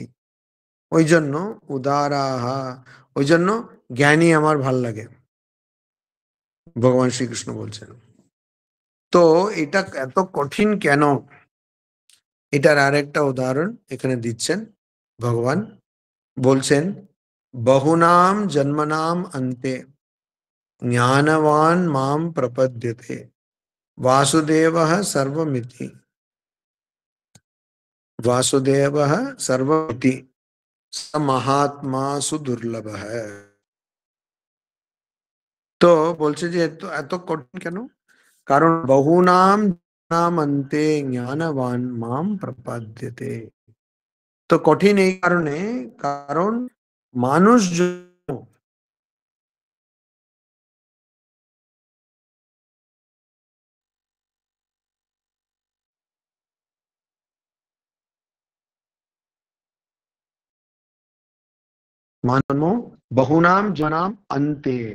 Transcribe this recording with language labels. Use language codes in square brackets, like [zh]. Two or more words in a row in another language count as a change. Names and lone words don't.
[bn] ওই জন্য উদারাহা, ওই জন্য জ্ঞানী আমার ভাল লাগে, ভগবান শ্রীকৃষ্ণ বলছেন। তো এটা এত কঠিন কেন, এটার আর একটা উদাহরণ এখানে দিচ্ছেন ভগবান। [sa] বলছেন বহুনাম জন্মনাম অন্তে জ্ঞানবান মাম প্রপদ্যতে वासुदेवः सर्वमिति, वासुदेवः सर्वमिति स महात्मा सुदुर्लभः। [bn] তো বলছে যে এত এত কঠিন কেন? [sa] কারণ বহুনাম নাম অন্তে জ্ঞানবান মাম প্রপদ্যতে। [bn] তো কঠিন এই কারণে, কারণ মানুষ মানো [sa] বহুনাম জনাম অন্তে